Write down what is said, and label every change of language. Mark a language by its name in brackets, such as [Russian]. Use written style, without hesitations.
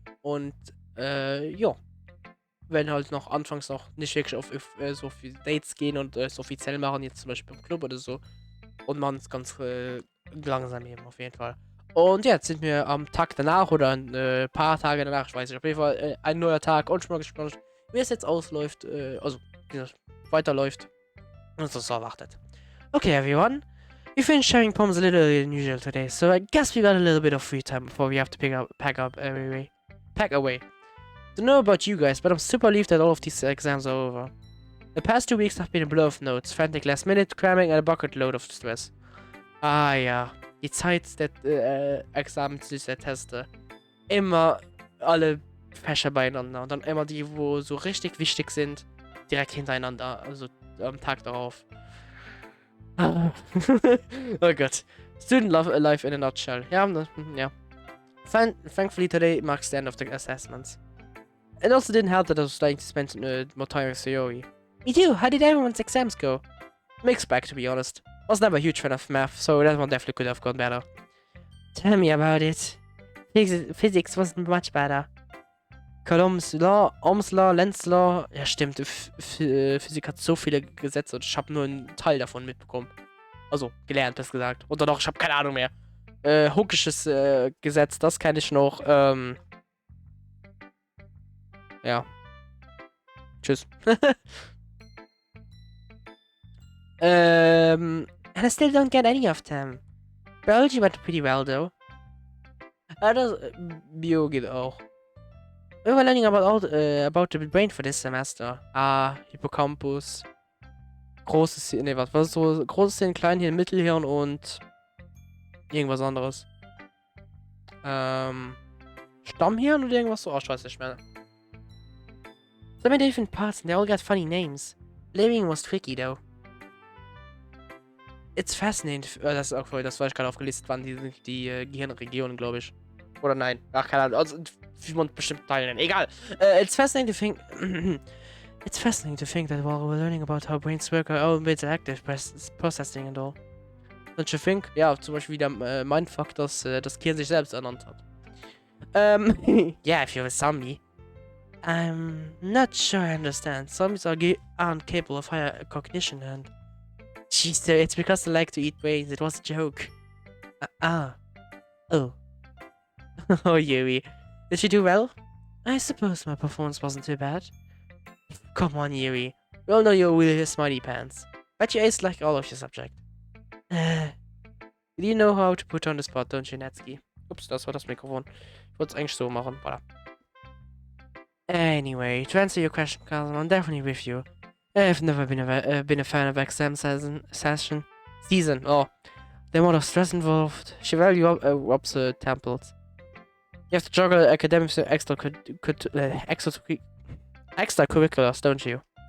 [German] Und ja. Wenn halt noch anfangs noch nicht wirklich auf so viele Dates gehen und es offiziell machen, jetzt zum Beispiel im Club oder so. Und machen es ganz langsam eben auf jeden Fall. Und jetzt sind wir am Tag danach oder ein paar Tage danach, ich weiß nicht, auf jeden Fall ein neuer Tag und schon mal gespannt, wie es jetzt ausläuft, also wie es weiterläuft und was so erwartet. [English] Okay, everyone. We finished sharing poems a little unusual today, so I guess we got a little bit of free time before we have to pack away. Don't know about you guys, but I'm super relieved that all of these exams are over. The past 2 weeks have been a blur of notes, frantic last minute cramming and a bucket load of stress. [German] Ah ja, die Zeit der Examens, der Teste. Immer alle Fächer beieinander und dann immer die, wo so richtig wichtig sind, direkt hintereinander, also am Tag darauf. Oh Gott. [English] Student life in a nutshell. Ja. Thankfully today marks the end of the assessments. It also didn't help that I was starting to spend more time with theory. Me too, how did everyone's exams go? Mixed bag, to be honest. I was never a huge fan of math, so that one definitely could have gone better. Tell me about it. Physics wasn't much better. Coulomb's Law, Ohm's Law, Lenz Law. [German] Ja, stimmt, Physik hat so viele Gesetze und ich habe nur einen Teil davon mitbekommen. Also, gelernt, das gesagt. Und dann noch, ich habe keine Ahnung mehr. Huckisches Gesetz, das kenne ich noch. Ja. Tschüss. [English] And I still don't get any of them. Biology went pretty well though. [German] Bio geht auch. [English] We were learning about the brain for this semester. [German] Hippocampus. Großes Hirn, ne, was so? Großes Hirn, Kleinhirn, Mittelhirn und irgendwas anderes. Stammhirn oder irgendwas so? Oh, ich weiß nicht mehr. [English] So many different parts and they all got funny names. Living was tricky though. It's fascinating. [German] Das ist auch voll, das war ich gerade aufgelistet, waren die Gehirnregionen, glaube ich. Oder nein. Ach, keine Ahnung. Also, wie man bestimmt teilen. Egal. [English] It's fascinating to think. It's fascinating to think that while we're learning about how brains work, our own bits are active processing and all. Don't you think? [German] Ja, zum Beispiel wieder mein Fakt, dass das Gehirn sich selbst ernannt hat. [English] Yeah, if you're a zombie. I'm not sure I understand. Zombies aren't capable of higher cognition and... Jeez, it's because they like to eat brains. It was a joke. Oh. Oh, Yui. Did you do well? I suppose my performance wasn't too bad. Come on, Yui. We all know you're really smarty pants. Bet you aced like all of your subject. You know how to put on the spot, don't you, Natsuki? [German] Ups, das war das Mikrofon. Ich wollte es eigentlich so machen. Voilà. [English] Anyway, to answer your question, Carson, I'm definitely with you. I've never been a fan of exam season. Oh, the amount of stress involved. She value ups the temples. You have to juggle academics and extracurriculars, don't you?